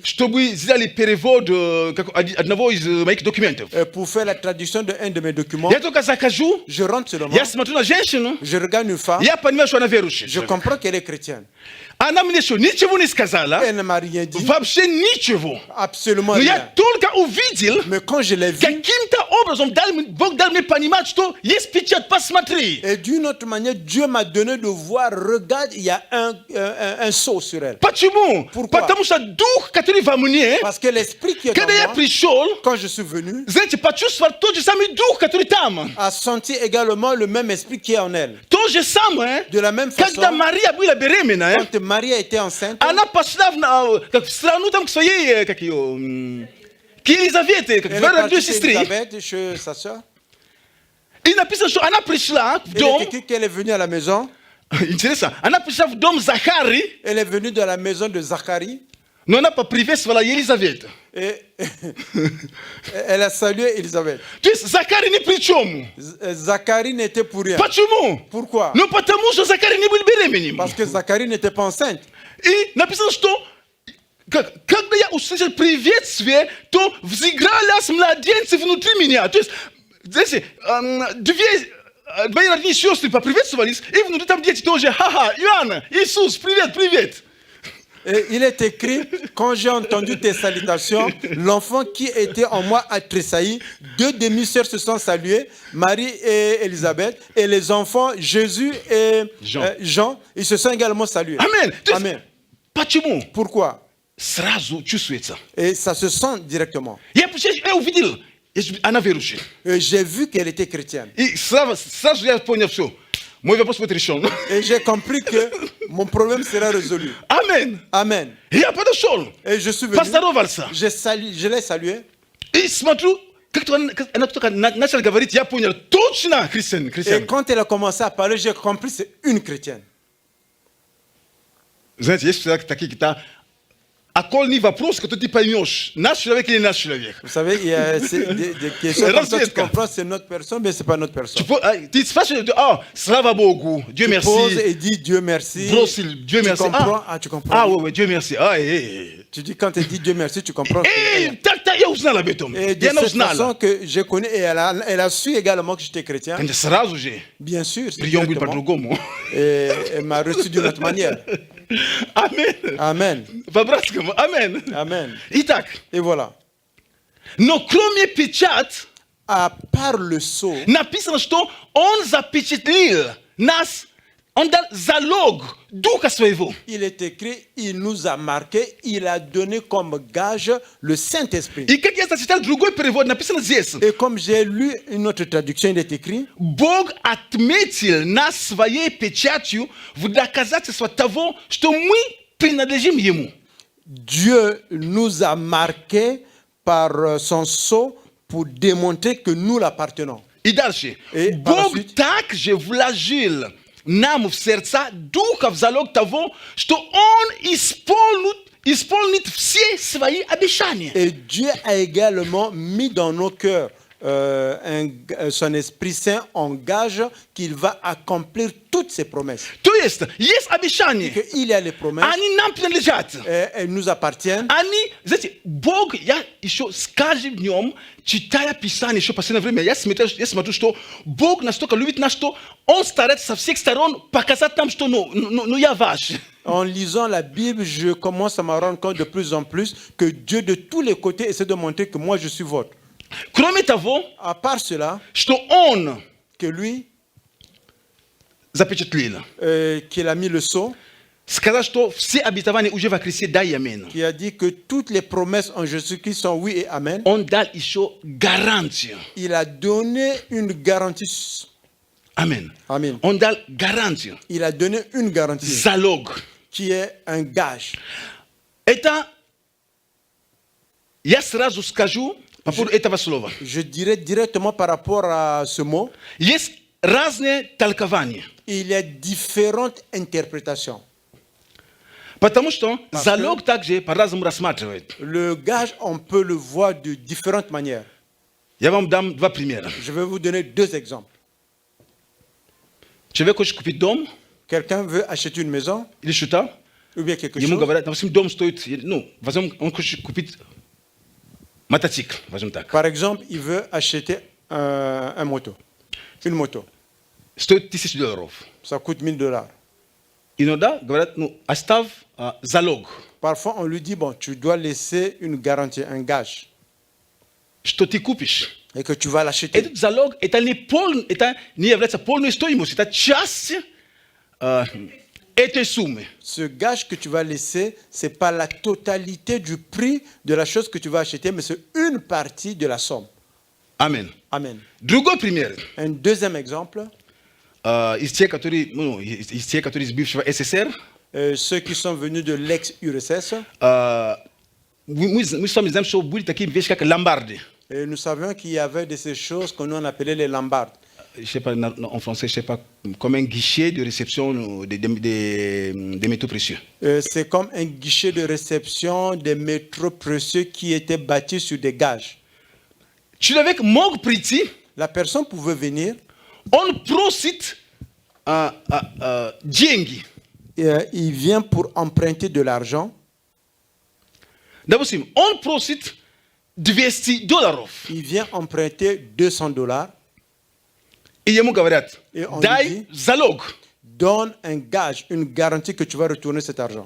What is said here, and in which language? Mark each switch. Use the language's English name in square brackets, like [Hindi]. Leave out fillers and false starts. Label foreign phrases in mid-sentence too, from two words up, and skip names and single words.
[Russian] чтобы сделали перевод одного из моих документов. [French] pour faire la traduction d'un de mes documents. [Russian] Я только захожу, [French] Je rentre seulement, [Russian] я смотрю на женщину, [French] je regarde une femme, [Russian] я понимаю, что она верующая. [French] je comprends qu'elle est chrétienne. [Russian] Она мне что, ничего не сказала, [French] Elle ne m'a rien dit, [Russian] вообще ничего. [French] absolument [Russian] Но я [French] rien. [Russian] только увидел, [French] Mais quand je l'ai vu, [Russian] каким-то образом Бог дал мне понимать, что есть печать, посмотри. [French] et d'une autre manière, Dieu m'a donné de voir, regarde, il y a un sceau sur elle. [Russian] Почему? [French] Pourquoi? [Russian] Потому что дух, который во мне, [French] Parce que l'esprit qui est [Russian] когда я [French] en moi, [Russian] пришел, [French] quand je suis venu, [Russian] знаете, почувствовал тот же самый дух, который там. [French] a senti également le même esprit qui est en elle. [Russian] То же самое, [French] De la même [Russian] когда [French] façon, [Russian] Мария была беременная, [French] quand Marie était enceinte, [Russian] она пошла в страну там к своей, как ее, к Елизавете, как [French] elle est [Russian] две [French] partie chez [Russian] сестры. [French] Elisabeth, chez sa soeur. [Russian] И написано, что она пришла в [French] Il est [Russian] дом, [French] écrit qu'elle est venue à la maison. [Russian] интересно, она пришла в дом Захари, [French] Elle est venue dans la maison de Zacharie. [Russian] но она поприветствовала Елизавету. [French] Et elle a salué Elisabeth. [Russian] То есть Захари ни при чем. [French] Zacharie n'était pour rien. [Russian] Почему? [French] Pourquoi? [Russian] Ну потому что Захари не был беременным. [French] Parce que Zacharie n'était pas enceinte. [Russian] И написано, что когда я услышал приветствие, то взыгрались младенцы внутри меня. То есть, знаете, две родные сестры поприветствовались, и внутри там дети тоже. Ха-ха, Иоанна, Иисус, привет, привет. [French] Et il est écrit, quand j'ai entendu tes salutations, l'enfant qui était en moi a tressailli. Deux demi-sœurs se sont saluées, Marie et Elisabeth, et les enfants, Jésus et Jean, ils se sont également salués. [Russian] Amen. То есть, [French] Amen. [Russian] почему? [French] Pourquoi? [Russian] Сразу чувствуется. [French] Et ça se sent directement. [Russian] Я увидел, она верующая. [French] Et j'ai vu qu'elle était chrétienne. [Russian] И сразу я понял все. Мой вопрос будет решен. [French] Et j'ai compris que mon problème sera résolu. [Russian] Амен. [French] Amen. [Russian] Я подошел, [French] Et je suis venu, [Russian] поздоровался. [French] je l'ai salué. [Russian] И смотрю, как она только начала говорить, я понял, точно христиан. [French] Et quand elle a commencé à parler, j'ai compris que c'est une chrétienne. [Russian] Знаете, есть такие какие-то окольные вопросы, которые ты поймешь, наш человек или наш человек. [French] Vous savez, il y a des questions comme ça, tu comprends, c'est notre personne, mais c'est pas notre personne. [Russian] Ты спрашиваешь, слава Богу, [French] Dieu Tu merci. poses et dis Dieu merci. [Russian] Бросил, Dieu [French] Tu merci. comprends, tu comprends. Ouais, Dieu merci. Tu dis quand elle dit Dieu merci, tu comprends. [Russian] Так, я узнал об этом. [French] Et de [Russian] Я [French] cette [Russian] узнал. [French] façon que je connais, et elle a su également que j'étais chrétien. [Russian] Конечно, сразу же. [French] Bien sûr, c'est [Russian] Прием будет [French] directement. [Russian] по-другому. [French] Et elle m'a reçu d'une autre manière. [Russian] Амен. [French] Amen. [Russian] По-братскому. Амен. [French] Amen. [Russian] Итак, [French] Et voilà. [Russian] но кроме печать, [French] À part le sceau, [Russian] написано, что он запечатлил нас, он дал залог духа своего. [French] il est écrit, il nous a marqué, il a donné comme gage le Saint-Esprit. [Russian] И как я зачитал другой перевод, написано здесь. [French] Et comme j'ai lu une autre traduction, il est écrit, [Russian] Бог отметил нас своей печатью в доказательство того, что мы принадлежим Ему. [French] Dieu nous a marqués par son sceau pour démontrer que nous l'appartenons. [Russian] И дальше. [French] И par la [Russian] Бог [French] suite. [Russian] также вложил нам в сердца духа в залог того, что Он исполнит все свои обещания. [French] Et Dieu a également mis dans nos cœurs son Esprit Saint en gage qu'il va accomplir toutes ses promesses. [Russian] То есть обещания. [French] Il y a les promesses, [Russian] Они нам принадлежат. [French] elles nous appartiennent. [Russian] Они, знаете, Бог, я еще с каждым днем, читая Писание, еще в последнее время, я смотрю, что Бог настолько любит нас, что Он старается со всех сторон показать нам, что я ваш. [French] En lisant la Bible, je commence à me rendre compte de plus en plus que Dieu de tous les côtés essaie de montrer que moi je suis votre. [Russian] Кроме того, [French] À part cela, [Russian] что Он [French] que lui, [Russian] запечатлил. [French] qu'il a mis le sceau, [Russian] Сказал, что все обетования уже во Христе, да и амин. [French] qui a dit que toutes les promesses en Jésus-Christ sont oui et amen. [Russian] Он дал еще гарантию. [French] Il a donné une garantie. [Russian] Амин. [French] Amen. [Russian] Он дал гарантию. [French] Il a donné une garantie [Russian] Залог. [French] qui est un gage. [Russian] Это я сразу скажу по поводу этого слова. [French] Je dirais directement par rapport à ce mot, [Russian] Есть разные толкования. [French] il y a différentes interprétations. [Russian] Потому что залог также по-разному рассматривает. [French] Le gage, on peut le voir de différentes manières. [Russian] Я вам дам два примера. [French] Je vais vous donner deux exemples. [Russian] Человек хочет купить дом [French] Quelqu'un veut acheter une maison [Russian] или что-то, [French] ou bien quelque [Russian] ему [French] chose. [Russian] говорят, допустим, дом стоит, ну, возьмем, он хочет купить мотоцикл, возьмем так. [French] Par exemple, il veut acheter un moto, une moto. [Russian] Стоит $1000. [French] Ça coûte $1000. [Russian] Иногда говорят, ну, оставь залог, [French] Parfois, on lui dit, bon, tu dois laisser une garantie, un gage, [Russian] что ты купишь. [French] et que tu vas l'acheter. [Russian] Этот залог, это не является полной стоимостью, это часть этой суммы. [French] Ce gage que tu vas laisser, ce n'est pas la totalité du prix de la chose que tu vas acheter, mais c'est une partie de la somme. Amen. Amen. [Russian] Другой пример. [French] Un deuxième exemple, [Russian] Из тех, которые из бывшего СССР, [French] ceux qui sont venus de l'ex-URSS, [Russian] мы с вами знаем, что были такие вещи, как ломбарды. [French] et nous savions qu'il y avait de ces choses que nous on appelait les lambardes. Je sais pas en français, je sais pas, comme un guichet de réception des métaux précieux. C'est comme un guichet de réception des métaux précieux qui étaient bâtis sur des gages. [Russian] Человек мог прийти, [French] La personne pouvait venir, [Russian] он просит деньги. [French] il vient pour emprunter de l'argent. [Russian] Допустим, он просит $200. [French] Il vient emprunter $200 [Russian] И ему говорят, [French] Et on [Russian] дай [French] lui dit, [Russian] залог. [French] donne un gage, une garantie que tu vas retourner cet argent.